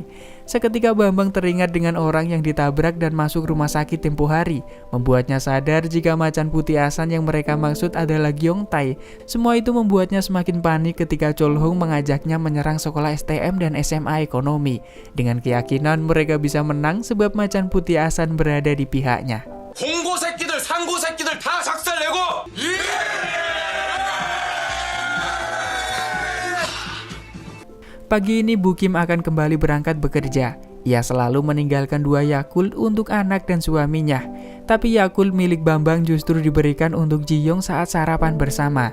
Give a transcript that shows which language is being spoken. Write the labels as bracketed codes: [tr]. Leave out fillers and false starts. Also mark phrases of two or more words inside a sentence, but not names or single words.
[id] Seketika Bambang teringat dengan orang yang ditabrak dan masuk rumah sakit tempo hari, membuatnya sadar jika macan putih Asan yang mereka maksud adalah Gyeongtae. Semua itu membuatnya semakin panik ketika Cholho mengajaknya menyerang sekolah STM dan SMA ekonomi. Dengan keyakinan mereka bisa menang sebab macan putih Asan berada di pihaknya. [ko] 홍고 새끼들, 상고 새끼들 다 작살내고! [id] Pagi ini Bu Kim akan kembali berangkat bekerja. Ia selalu meninggalkan 2 Yakult untuk anak dan suaminya. Tapi Yakult milik Bambang justru diberikan untuk Ji-young saat sarapan bersama.